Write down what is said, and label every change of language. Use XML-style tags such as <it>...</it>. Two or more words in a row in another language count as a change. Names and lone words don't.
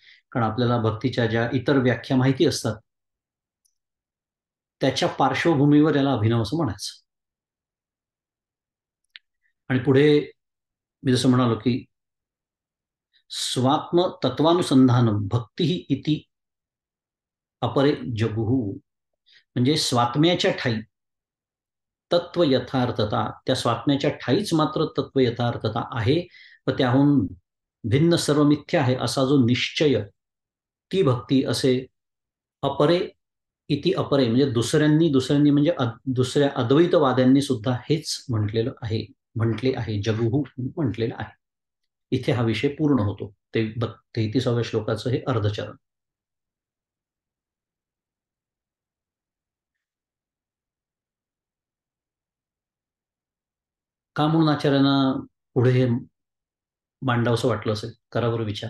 <mr>कारण आपल्याला भक्तीच्या ज्या इतर व्याख्या माहिती असतात त्याच्या पार्श्वभूमीवर याला अभिनव असं म्हणायचं. आणि पुढे मी जसं म्हणालो की</mr> <sa>स्वात्म तत्वानुसंधानम भक्ती ही इति अपरे जगुहू,</sa> <mr>म्हणजे स्वात्म्याच्या ठाई तत्व यथार्थता, त्या स्वात्म्याच्या ठाईच मात्र तत्व यथार्थता आहे व त्याहून भिन्न सर्व मिथ्या आहे असा जो निश्चय, ती भक्ती असे अपरे</mr> <sa>इति अपरे,</sa> <mr>म्हणजे दुसऱ्यांनी म्हणजे दुसऱ्या अद्वैतवाद्यांनी सुद्धा हेच म्हटले आहे जगुहू म्हटलेलं आहे. इथे हा विषय पूर्ण होतो. 33व्या श्लोकाचं हे अर्धचरण. का म्हणून आचार्यांना पुढे हे मांडावंसं वाटलं असेल, करा बरं विचार.</mr>